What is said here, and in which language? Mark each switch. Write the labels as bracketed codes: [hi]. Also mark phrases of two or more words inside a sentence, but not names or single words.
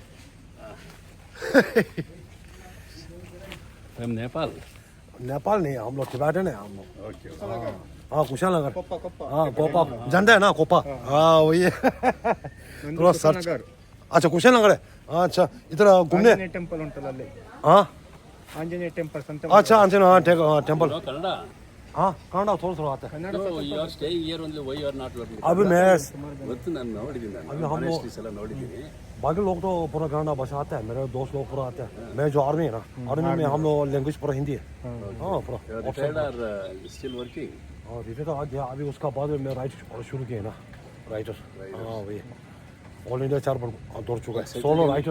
[en] from Nepal [hi] नेपाल नहीं हम लोग टिबेटन है हम लोग हाँ कुशानगर हाँ कोपा जानते हैं ना कोपा हाँ वही है थोड़ा सर्च अच्छा कुशानगर है अच्छा इधर घूमने [kn] टेंपल उंटಲ್ಲ ಅಲ್ಲಿ [hi] हाँ [kn] ಆಂಜನೇಯ ಟೆಂಪಲ್ಸ್ ಅಂತ [hi] अच्छा हाँ टेम्पल कन्नड़ा हाँ कन्नड़ थोड़ा आता है [en] you are staying here only why you are not learning [hi] अभी मैं [kn] ಗೊತ್ತು ನಾನು ನೋಡಿದ್ದೀನಿ [hi] अभी [kn] ನಾನು [hi] हम लोग [kn] ಆನೆಸ್ಟ್ಲಿ ಎಲ್ಲ ನೋಡಿದ್ದೀನಿ [hi] बाकी लोग तो पूरा कन्नड़ा भाषा आता है मेरे दोस्त लोग पूरा आते हैं मैं जो आर्मी है ना आर्मी में हम लोग लैंग्वेज पूरा हिंदी है हाँ पूरा [en] retired or still working [hi] और इधर तो आ गया अभी उसका बाद में मैं राइट शुरू किया ना राइटर हाँ वही [en] All India [hi] 4 बार दौड़ चुका है [en] solo rider